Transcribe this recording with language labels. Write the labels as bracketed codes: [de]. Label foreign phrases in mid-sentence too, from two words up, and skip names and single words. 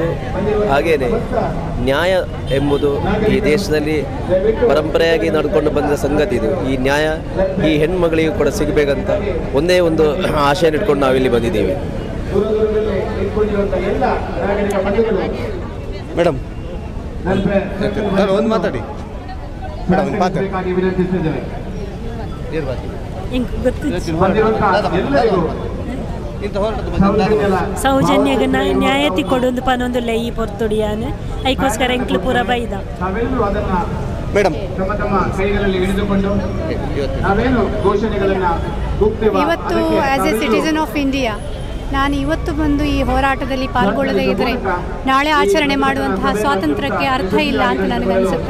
[kn] ಹಾಗೆಯೇ ನ್ಯಾಯ ಎಂಬುದು ಈ ದೇಶದಲ್ಲಿ ಪರಂಪರೆಯಾಗಿ ನಡ್ಕೊಂಡು ಬಂದ ಸಂಗತಿ ಇದು. ಈ ನ್ಯಾಯ ಈ ಹೆಣ್ಮಗಳಿಗೂ ಕೂಡ ಸಿಗಬೇಕಂತ ಒಂದೇ ಒಂದು ಆಶೆಯನ್ನು ಇಟ್ಕೊಂಡು ನಾವಿಲ್ಲಿ ಬಂದಿದ್ದೀವಿ. ಮೇಡಮ್ ಒಂದು ಮಾತಾಡಿ [tcy] ಸೌಜನ್ಯಗ ನ್ಯಾಯತಿ ಕೊಡೊಂದು ಪನೊಂದು ಲೈ ಪೊರ್ತೊಡಿಯಾನೆ ಐಕೋಸ್ಕರ ಎಂಕ್ಲು ಪೂರ ಬೈದ. [kn] ಮೇಡಮ್ ಇವತ್ತು [en] as a citizen of India [kn] ನಾನು ಇವತ್ತು ಬಂದು ಈ ಹೋರಾಟದಲ್ಲಿ ಪಾಲ್ಗೊಳ್ಳದೇ ಇದ್ದರೆ ನಾಳೆ ಆಚರಣೆ ಮಾಡುವಂತಹ ಸ್ವಾತಂತ್ರ್ಯಕ್ಕೆ ಅರ್ಥ ಇಲ್ಲ ಅಂತ ನನಗನ್ಸುತ್ತೆ.